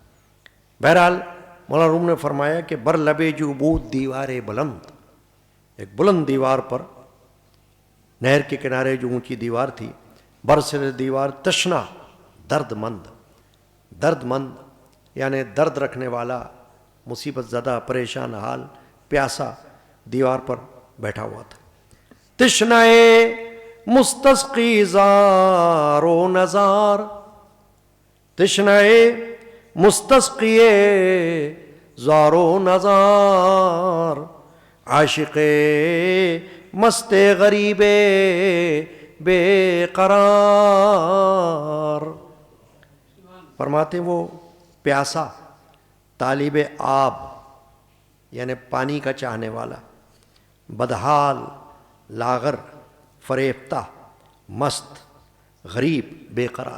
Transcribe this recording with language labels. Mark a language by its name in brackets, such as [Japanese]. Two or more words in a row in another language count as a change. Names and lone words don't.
[Urdu] بہرحال مولانا روم نے فرمایا کہ [Persian] بر لبے جو بود دیوار بلند، [Urdu] ایک بلند دیوار پر، نہر کے کنارے جو اونچی دیوار تھی، [Persian] برسر دیوار تشنا درد مند [Urdu] یعنی درد رکھنے والا، مصیبت زدہ، پریشان حال، پیاسا دیوار پر بیٹھا ہوا تھا. [Persian] تشنائے مستسقی زار و نزار، تشنائے مستسقی زار و نزار، عاشق مست غریب بے قرار. [Urdu] فرماتے ہیں وہ پیاسا، طالب آب یعنی پانی کا چاہنے والا، بدحال، لاغر، فریفتہ، مست، غریب، بے قرار.